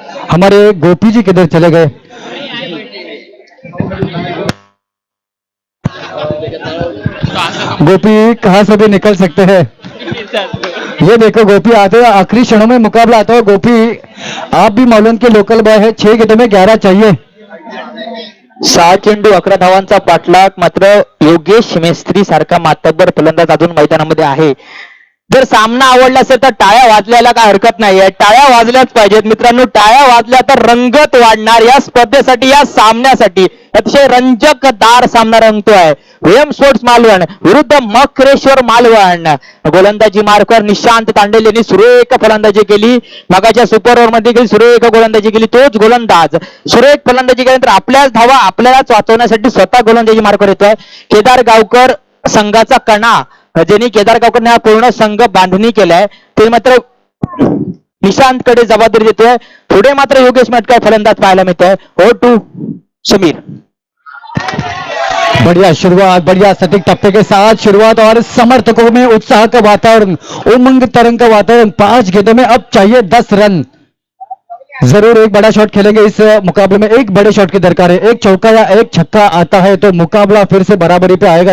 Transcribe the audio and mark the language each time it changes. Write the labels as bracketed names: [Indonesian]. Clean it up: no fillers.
[Hindi] हमारे गोपी जी किधर चले गए? गोपी कहां से भी निकल सकते हैं। ये देखो गोपी आते हुए आखिरी क्षणों में मुकाबला आता है। गोपी आप भी मालूम के लोकल बॉय है। 6 गेंदों में 11 चाहिए। [Marathi] 6 चेंडू 11 धावांचा पाठलाग, मात्र योगेश मेस्त्री सारखा मातब्बर फलंदाज अजून मैदानामध्ये आहे। जर सामना आवडला असेल तर टाळ्या वाजल्याला काय हरकत नाहीये, टाळ्या वाजल्याच पाहिजेत मित्रांनो। टाळ्या वाजल्या तर रंगत वाढणार या स्पर्धेसाठी, या सामन्यासाठी। अतिशय रंजकदार सामना रंगतोय। व्हीएम स्पोर्ट्स मालवण विरुद्ध मकरेश्वर मालवण। गोलंदाजी मार्कवर निशांत तांडेल यांनी सुरेख फलंदाजी केली, मगाच्या सुपर ओव्हर मध्ये गेली, सुरेख गोलंदाजी केली। तोच गोलंदाज सुरेख फलंदाजी केल्यानंतर आपल्याच धावा आपल्यालाच वाचवण्यासाठी स्वतः गोलंदाजी मार्कवर येतोय केदार गावकर संघाचा कणा, ज्यांनी केदार गावकरने हा पूर्ण संघ बांधणी केलाय, ते मात्र निशांत कडे जबाबदारी देतोय। पुढे मात्र योगेश मेटकर फलंदाज पाहायला मिळतोय। [English] हो टू समीर। [Hindi] बढ़िया शुरुआत, बढ़िया सटीक टप्पे के साथ शुरुआत और समर्थकों में उत्साह का वातावरण, उमंग तरंग का वातावरण। 5 गेंदों में अब चाहिए 10 रन। जरूर एक बड़ा शॉट खेलेंगे इस मुकाबले में। एक बड़े शॉट की दरकार है, एक चौका या एक छक्का आता है तो मुकाबला फिर से बराबरी पे आएगा।